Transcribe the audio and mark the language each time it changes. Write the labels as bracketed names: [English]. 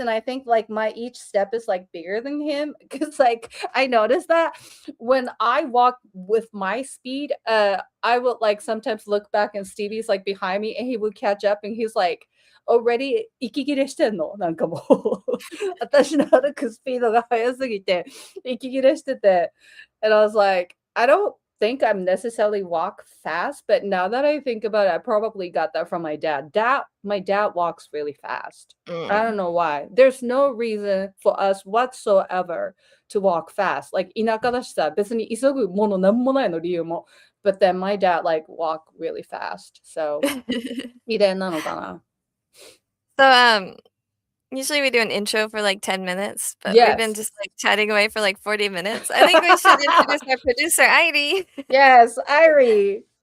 [English] And I think like my each step is like bigger than him. Cause like I noticed that when I walk with my speed, I would like sometimes look back and Stevie's like behind me and he would catch up and he's like, already [Japanese] 息切れしてんのなんかもう私の歩くスピードが速すぎて息切れしてて [English] and I was like, I don't think I'm necessarily walk fast, but now that I think about it, I probably got that from my dad. My dad walks really fast. I don't know why. There's no reason for us whatsoever to walk fast. [Japanese] Like 田舎だしさ、別に急ぐものなんもないの理由も。 [English] But then my dad like walk really fast. So [Japanese] 遺伝なのかな。 [English] So Usually we do an intro for like 10 minutes, but we've been Yes. just like chatting away for like 40 minutes. I think we should introduce our producer, Airi. Yes, Airi.